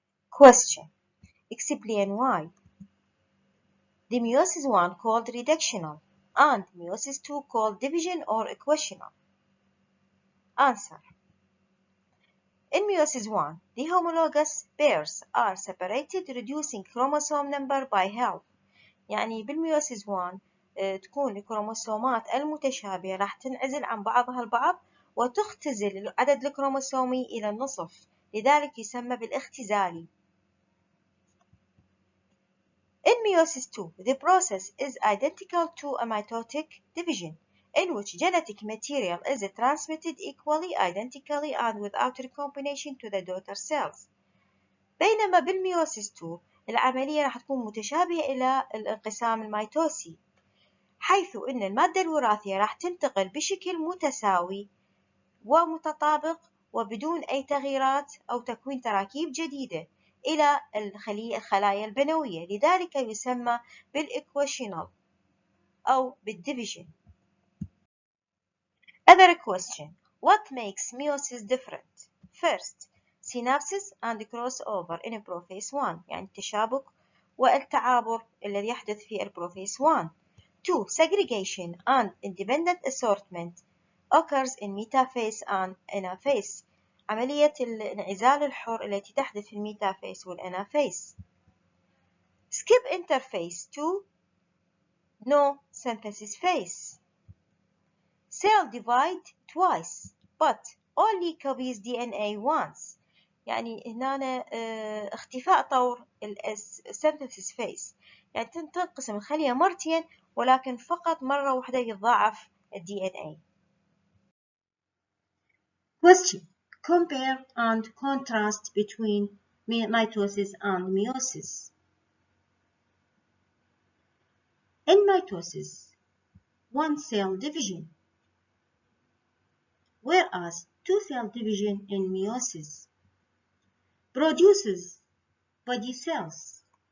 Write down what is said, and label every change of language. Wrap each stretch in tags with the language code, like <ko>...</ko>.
<en>Question: explain why the meiosis 1 called reductional and meiosis 2 called division or equational. Answer: in meiosis 1, the homologous pairs are separated, reducing chromosome number by half.</en> <ar>يعني بالميوسيس 1 تكون الكروموسومات المتشابهة راح تنعزل عن بعضها البعض وتختزل العدد الكروموسومي إلى النصف، لذلك يسمى بالاختزالي.</ar> <en>meiosis II, the process is identical to a mitotic division, in which genetic material is transmitted equally, identically, and without recombination to the daughter cells.</en> <ar>بينما بالميوسيس 2 العملية راح تكون متشابهة إلى الانقسام الميتوسي، حيث أن المادة الوراثية راح تنتقل بشكل متساوي ومتطابق وبدون أي تغييرات أو تكوين تراكيب جديدة إلى الخلايا البنوية، لذلك يسمى بالإكويشنال أو بالديفيجن.</ar> <en>Other question: what makes meiosis different? First, synapses and crossover in prophase 1،</en> <ar>يعني التشابك والتعابر الذي يحدث في البروفيس 1.</ar> <en>2. Segregation and independent assortment occurs in metaphase and anaphase،</en> <ar>عملية الانعزال الحر التي تحدث في الميتافيز والانافيز.</ar> <en>Skip interphase 2. No synthesis phase. Cell divide twice but only copies DNA once،</en> <ar>يعني هنا اختفاء طور السينثيسيس phase، يعني تنقسم الخلية مرتين ولكن فقط مرة واحدة يتضاعف DNA.</ar> <en>Question: compare and contrast between mitosis and meiosis. In mitosis, one cell division, whereas two-cell division in meiosis produces body cells.</en>